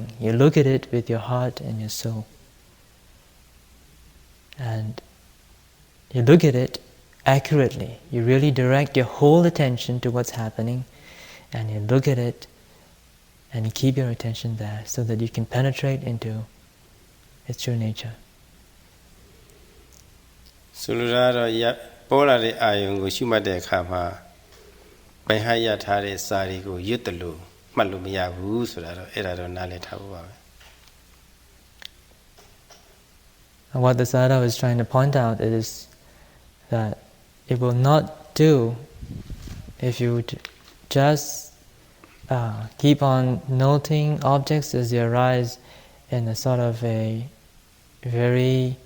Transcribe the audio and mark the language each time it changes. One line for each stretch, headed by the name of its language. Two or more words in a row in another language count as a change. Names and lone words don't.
English: You look at it with your heart and your soul. And you look at it accurately. You really direct your whole attention to what's happening, and you look at it and you keep your attention there so that you can penetrate into its true nature.
Burmese: ဆိုလိုတာတော့ပေါ်လာတဲ့အာယုံကိုရှုမှတ်တဲ့အခါမှာဘယ်ဟာရထားတဲ့စာတွေကိုရွတ်တယ်လို့မှတ်လို့မရဘူးဆိုတာတော့အဲ့ဒါတော့နားလည်ထားဖို့ပါပဲ
English: And what the Sayadaw is trying to point out is that it will not do if you just keep on noting objects as they arise in a sort of a very